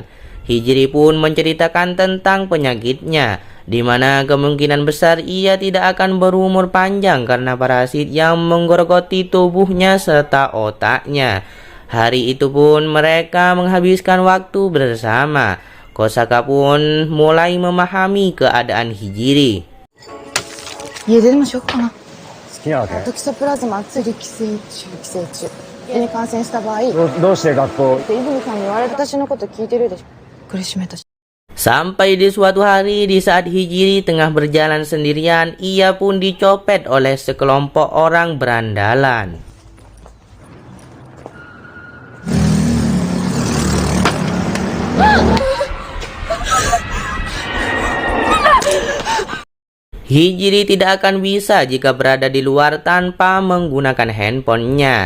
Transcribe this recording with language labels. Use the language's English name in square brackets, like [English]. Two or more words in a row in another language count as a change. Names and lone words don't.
[Indonesian] Hijiri pun menceritakan tentang penyakitnya, di mana kemungkinan besar ia tidak akan berumur panjang karena parasit yang menggerogoti tubuhnya serta otaknya. Hari itu pun mereka menghabiskan waktu bersama. Kosaka pun mulai memahami keadaan Hijiri. [Japanese] 家出でもしよっかな。好きなわけトキソプラズマ厚い寄生虫に感染した場合、どうして学校泉さんに言われた私のこと聞いてるでしょ。苦しめたし。 [Indonesian] Sampai di suatu hari di saat Hijiri tengah berjalan sendirian, ia pun dicopet oleh sekelompok orang berandalan. Hijiri tidak akan bisa jika berada di luar tanpa menggunakan handphonenya.